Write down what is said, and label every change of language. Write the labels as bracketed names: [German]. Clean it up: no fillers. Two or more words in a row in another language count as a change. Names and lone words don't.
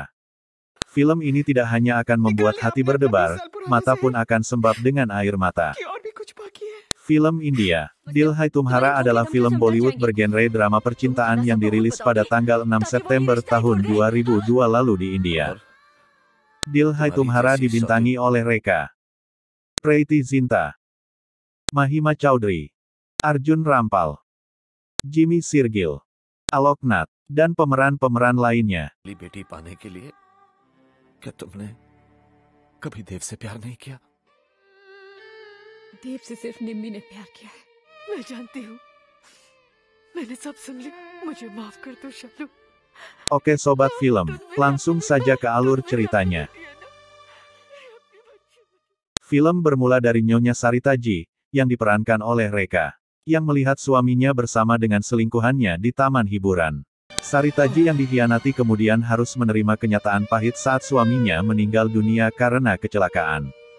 [Indonesian] Film ini tidak hanya akan membuat hati berdebar, mata pun akan sembab dengan air mata. Film India, Dil Hai Tumhara adalah film Bollywood bergenre drama percintaan yang dirilis pada tanggal 6 September tahun 2002 lalu di India. Dil Hai Tumhara dibintangi oleh Rekha, Preity Zinta, Mahima Chowdhury, Arjun Rampal, Jimmy Shergill, Alok Nath, dan pemeran-pemeran lainnya. [Hindi] बेटी पाने के लिए क्या तुमने कभी देव से प्यार नहीं किया? देव से सिर्फ निम्मी ने प्यार किया है। मैं जानती हूँ। मैंने सब सुन लिया। मुझे माफ कर दो शालू। [Indonesian] Oke sobat film, langsung saja ke alur ceritanya. Film bermula dari Nyonya Sarita Ji, yang diperankan oleh Rekha, yang melihat suaminya bersama dengan selingkuhannya di taman hiburan. Sarita Ji yang dikhianati kemudian harus menerima kenyataan pahit saat suaminya meninggal dunia karena kecelakaan.